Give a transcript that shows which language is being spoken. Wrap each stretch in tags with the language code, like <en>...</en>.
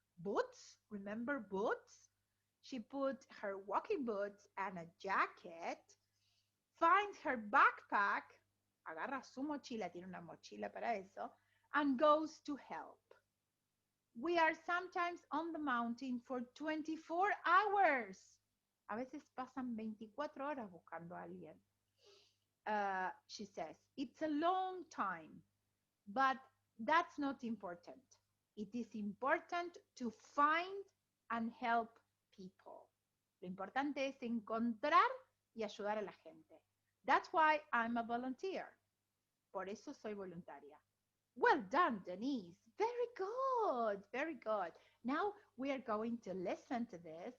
<en>Boots, remember boots? She put her walking boots and a jacket, finds her backpack,</en> <es>agarra su mochila, tiene una mochila para eso,</es> <en>and goes to help. We are sometimes on the mountain for 24 hours.</en> <es>A veces pasan 24 horas buscando a alguien.</es> <en>She says, it's a long time, but that's not important. It is important to find and help people.</en> <es>Lo importante es encontrar y ayudar a la gente.</es> <en>That's why I'm a volunteer.</en> <es>Por eso soy voluntaria.</es> <en>Well done, Denise. Very good, very good. Now we are going to listen to this.</en>